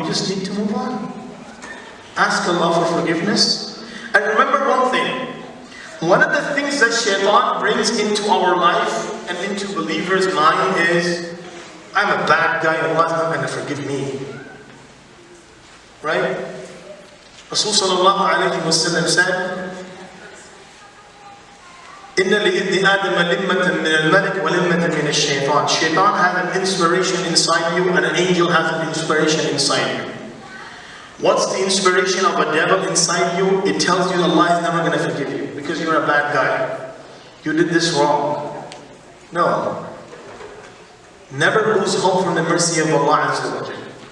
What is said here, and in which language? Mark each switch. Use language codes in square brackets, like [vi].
[en] We just need to move on. Ask Allah for forgiveness. And remember one thing. One of the things that shaitan brings into our life and into believers' mind is, I'm a bad guy, Allah's not going to forgive me. Right? [ar] Rasul sallallahu alayhi wa sallam said, إِنَّ لِإِذْنِ آدَمَ لِمَّةً مِنَ الْمَلِكِ وَلِمَّةً مِنَ الشَّيْطَانِ. [en] Shaitan has an inspiration inside you, and an angel has an inspiration inside you. What's the inspiration of a devil inside you? It tells you Allah is never going to forgive you, because you're a bad guy. You did this wrong. No. Never lose hope from the mercy of Allah Azza wa Jalla.